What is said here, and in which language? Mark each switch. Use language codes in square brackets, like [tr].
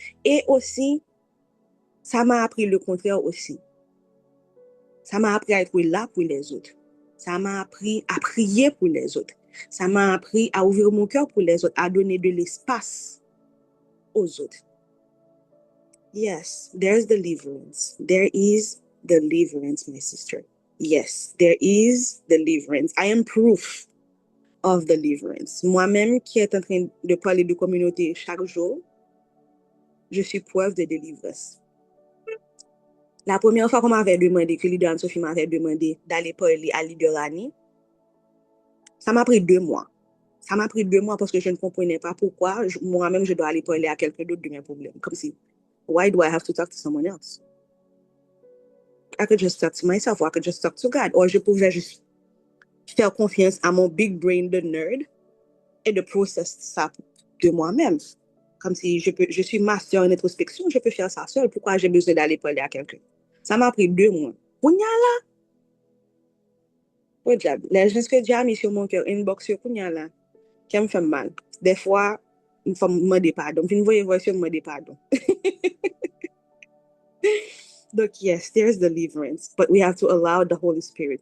[fr] Et aussi, ça m'a appris le contraire aussi. Ça m'a appris à être là pour les autres. Ça m'a appris à prier pour les autres. Ça m'a appris à ouvrir mon cœur pour les autres, à donner de l'espace aux autres. [en] Yes, there's deliverance. There is deliverance, my sister. Yes, there is deliverance. I am proof of deliverance. [fr] Moi-même qui est en train de parler de communauté chaque jour, je suis preuve de délivrance. La première fois qu'on m'avait demandé, que Leader Anne-Sophie m'avait demandé d'aller parler à Leader Annie, ça m'a pris 2 mois. Ça m'a pris 2 mois parce que je ne comprenais pas pourquoi moi-même je dois aller parler à quelqu'un d'autre de mes problèmes. Comme si, [en] why do I have to talk to someone else? I could just talk to myself, or I could just talk to God. Or [fr] je pouvais juste faire confiance à mon [en] big brain [fr] de nerd et de process ça de moi-même. Comme si je suis master en introspection, je peux faire ça seul. Pourquoi j'ai besoin d'aller parler à quelqu'un? Ça m'a pris 2 mois. Kounya là, au diable. Les gens que Dieu a mis sur mon cœur, inbox sur Kounya là, qui me fait mal. Des fois, il faut me demander pardon. Puis, vous voyez, me demander pardon. Donc, [en] yes, there's deliverance, but we have to allow the Holy Spirit.